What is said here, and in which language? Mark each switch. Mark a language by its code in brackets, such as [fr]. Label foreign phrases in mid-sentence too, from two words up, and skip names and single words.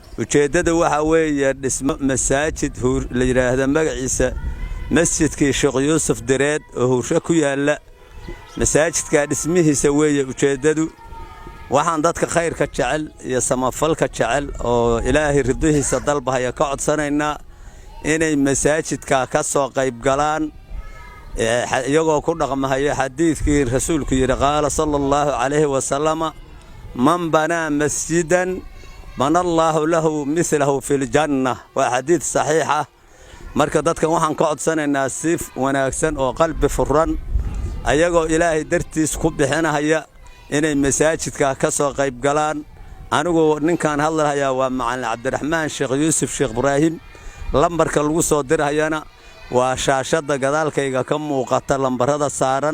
[so] ujeedada waxa weeye dhismo masaajid la yiraahdo magaciisa masjidkii Sheekh Yuusuf Direed oo Huursho ku yaala masaajidka dhismihiisa weeye ujeedadu waxaan dadka khayrka jecel iyo samafalka jecel oo Ilaahay ridihiisa dalbahaya ka codsanaynaa inay masaajidka ka soo qayb galaan iyagoo ku dhaqmahaya xadiiskii rasuulku yiri [ar] قال صلى الله عليه وسلم من بنى مسجدا بنى الله له مثله في الجنة و حديث صحيح [so] marka dadkan waxaan ka codsanaynaa si wanaagsan oo qalbi furan ayagoo Ilaahay dartiis ku bixinaya inay masaajidka ka soo qayb galaan anigu ninkan hadlayaa waa macallin Cabdiraxmaan Sheekh Yuusuf Sheekh Ibraahim lambarka lagu soo dirayana waa shaashada gadaalkayga ka muuqata lambarada saaran